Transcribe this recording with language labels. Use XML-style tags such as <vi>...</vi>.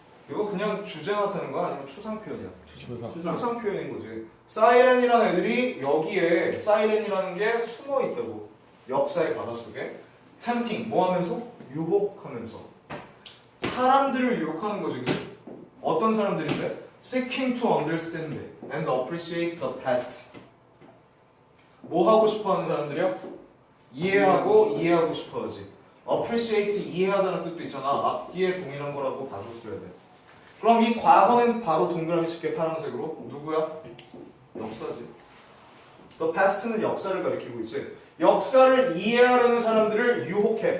<ko>이거 그냥 주제 나타내는 거야? 아니면 추상 표현이야? 추상 표현인 거지. 사이렌이라는 애들이 여기에 사이렌이라는 게 숨어 있다고. 역사의 바다 속에. 템핑 뭐 하면서? 유혹하면서. 사람들을 유혹하는 거지, 그치? 어떤 사람들인데?</ko> <en>Seeking to understand and appreciate the past.</en> <ko>뭐 하고 싶어 하는 사람들이야? 이해하고 싶어 하지. appreciate 이해하다는 뜻도 있잖아. 앞뒤에 동일한 거라고 봐줬어야 돼. 그럼 이 과거는 바로 동그라미 칠게 파란색으로. 누구야? 역사지. the past는 역사를 가리키고 있지. 역사를 이해하려는 사람들을 유혹해.</ko>